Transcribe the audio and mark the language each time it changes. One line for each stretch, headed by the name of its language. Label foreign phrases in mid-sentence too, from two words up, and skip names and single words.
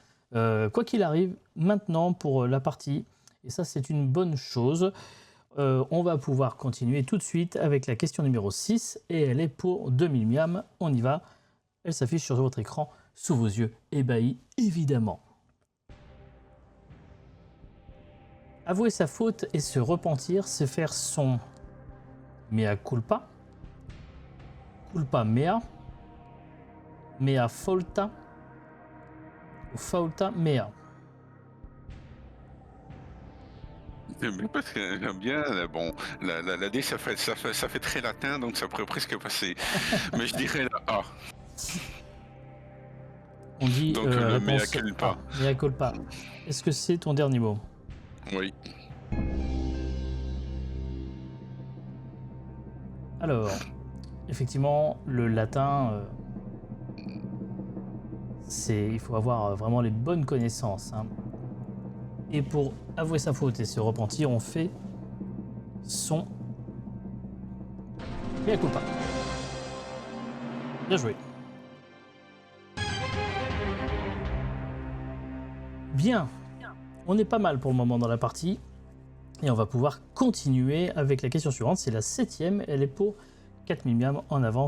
French: Quoi qu'il arrive, maintenant pour la partie, et ça c'est une bonne chose, on va pouvoir continuer tout de suite avec la question numéro 6 et elle est pour 2000 miams. On y va, elle s'affiche sur votre écran, sous vos yeux, ébahis évidemment. Avouer sa faute et se repentir, c'est faire son
Latin: mea culpa, culpa mea, mea faulta,
French: ou
Latin: faulta mea.
French: Parce que j'aime bien, bon, la D ça fait très latin, donc ça pourrait presque passer. Mais je dirais la A. On dit donc le mea réponse culpa. A,
Latin: mea culpa.
French: Est-ce que c'est ton dernier mot? Oui. Alors, effectivement, le latin, il faut avoir vraiment les bonnes connaissances. Hein. Et pour avouer sa faute et se repentir, on fait son
Latin: mea culpa.
French: Bien joué. Bien. On est pas mal pour le moment dans la partie. Et on va pouvoir continuer avec la question suivante. C'est la 7e. Elle est pour 4000 miams en avance.